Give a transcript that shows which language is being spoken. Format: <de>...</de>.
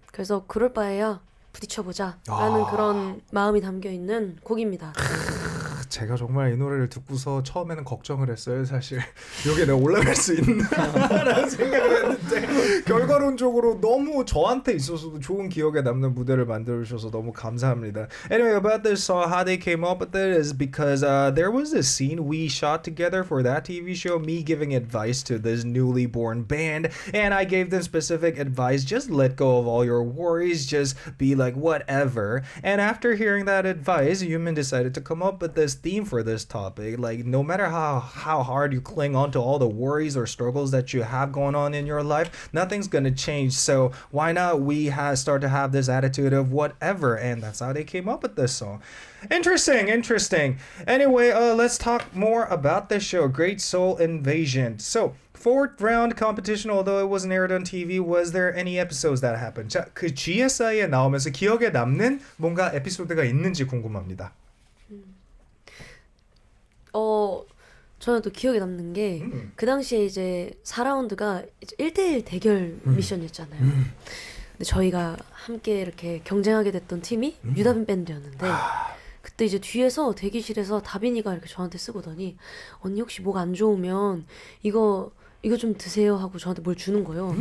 <ko>그래서 그럴 바에야 부딪혀보자 라는 그런 마음이 담겨있는 곡입니다. 제가 정말 이 노래를 듣고서 처음에는 걱정을 했어요. 사실 여기에 내가 올라갈 수 있나라는 생각을 했는데 결과론적으로 너무 저한테 있어서도 좋은 기억에 남는 무대를 만들어 주셔서 너무 감사합니다.</ko> <en>Anyway, about this song, how they came up with it is because there was this scene we shot together for that TV show, me giving advice to this newly born band, and I gave them specific advice, just let go of all your worries, just be like whatever. And after hearing that advice, Yumin decided to come up with this theme for this topic. Like no matter how hard you cling on to all the worries or struggles that you have going on in your life, nothing's gonna change. So why not we start to have this attitude of whatever, and that's how they came up with this song. Interesting. Anyway, let's talk more about this show, Great Soul Invasion. So, fourth round competition, although it wasn't aired on TV, was there any episodes that happened?</en> <ko>자, 그 GSI에 나오면서 기억에 남는 뭔가 에피소드가 있는지 궁금합니다. 저는 또 기억에 남는 게 그 당시에 이제 4라운드가 1대1 대결 미션이었잖아요. 근데 저희가 함께 이렇게 경쟁하게 됐던 팀이 유다빈 밴드였는데 그때 이제 뒤에서 대기실에서 다빈이가 이렇게 저한테 쓰고더니 언니 혹시 목 안 좋으면 이거 좀 드세요 하고 저한테 뭘 주는 거예요.</ko>